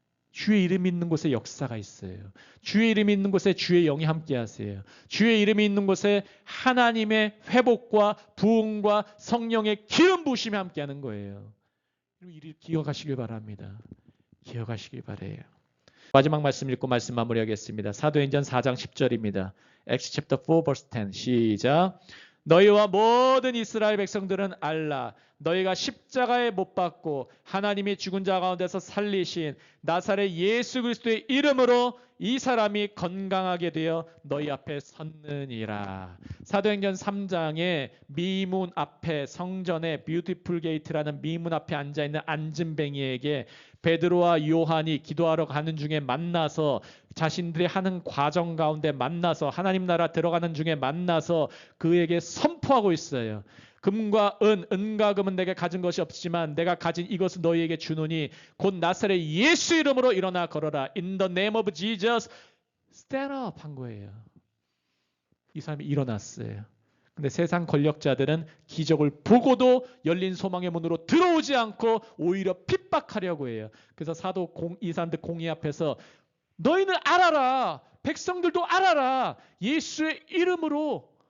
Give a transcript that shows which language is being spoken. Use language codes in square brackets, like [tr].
[ko] 주의 이름이 있는 곳에 역사가 있어요. 주의 이름이 있는 곳에 주의 영이 함께 하세요. 주의 이름이 있는 곳에 하나님의 회복과 부흥과 성령의 기름 부으심이 함께 하는 거예요. 이를 기억하시길 바랍니다. 기억하시길 바래요. 마지막 말씀 읽고 말씀 마무리하겠습니다. 사도행전 4장 10절입니다. [en] Acts chapter 4 verse 10 [ko] 시작. 너희와 모든 이스라엘 백성들은 알라. 너희가 십자가에 못 박고 하나님이 죽은 자 가운데서 살리신 나사렛 예수 그리스도의 이름으로 이 사람이 건강하게 되어 너희 앞에 섰느니라. 사도행전 3장에 미문 앞에 성전의 뷰티풀 게이트라는 미문 앞에 앉아있는 안진뱅이에게 베드로와 요한이 기도하러 가는 중에 만나서 자신들이 하는 과정 가운데 만나서 하나님 나라 들어가는 중에 만나서 그에게 선포하고 있어요. 금과 은과 금은 내게 가진 것이 없지만 내가 가진 이것을 너희에게 주노니 곧 나사렛 예수 이름으로 일어나 걸어라. [en] In the name of Jesus, stand up [ko] 한 거예요. 이 사람이 일어났어요. 근데 세상 권력자들은 기적을 보고도 열린 소망의 문으로 들어오지 않고 오히려 핍박하려고 해요. 그래서 이 사람들 공의 앞에서 너희는 알아라. 백성들도 알아라. 예수의 이름으로